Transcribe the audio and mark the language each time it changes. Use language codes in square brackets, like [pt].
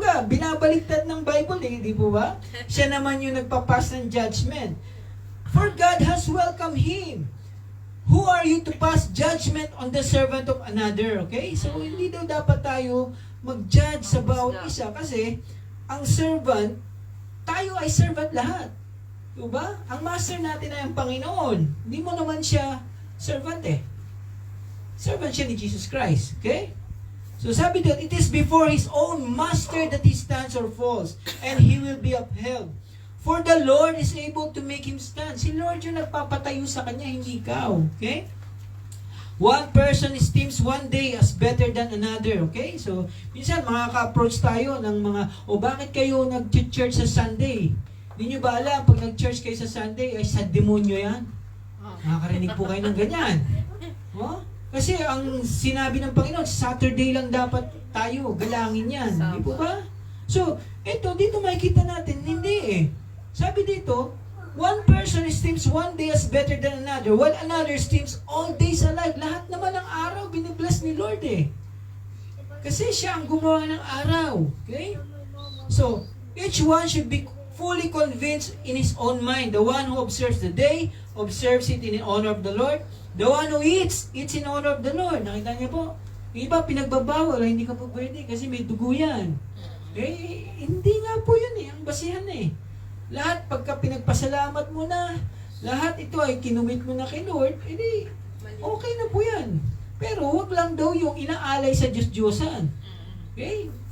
[tl] Binabaliktad ng Bible di po ba? Siya naman yung nagpapass ng judgment. [en] For God has welcomed him. Who are you to pass judgment on the servant of another? Okay? So, [tl] hindi daw dapat tayo mag-judge sa bawat isa kasi ang servant, tayo ay servant lahat. Diba? Ang master natin ay ang Panginoon. Hindi mo naman siya servant eh. Servant siya ni Jesus Christ. Okay? So sabi doon, [en] it is before His own master that He stands or falls, and He will be upheld. For the Lord is able to make him stand. [tl] Si Lord yung nagpapatayo sa kanya, hindi ikaw. Okay? [en] One person esteems one day as better than another. Okay? [tl] So, minsan makaka-approach tayo ng mga, bakit kayo nag-church sa Sunday? Hindi nyo ba alam, pag nag-church kayo sa Sunday, ay sa demonyo yan? Nakakarinig po kayo ng ganyan. Oh? Kasi ang sinabi ng Panginoon, Saturday lang dapat tayo, galangin yan. Hindi po ba? So, dito makikita natin, hindi eh. Sabi dito, [en] one person esteems one day as better than another, while another esteems all days alike. [tl] Lahat naman ng araw, binibless ni Lord eh. Kasi siya ang gumawa ng araw. Okay? [en] So, each one should be fully convinced in his own mind. The one who observes the day, observes it in honor of the Lord. The one who eats in honor of the Lord. [tl] Nakita niyo po? Yung iba, pinagbabawal, hindi ka po pwede kasi may dugo yan. Hindi nga po yun eh, ang basihan eh. Lahat, pagka pinagpasalamat mo na, lahat ito ay kinumit mo na kay Lord, okay na po yan. Pero wag lang daw yung inaalay sa Diyos-Diyosan. Okay?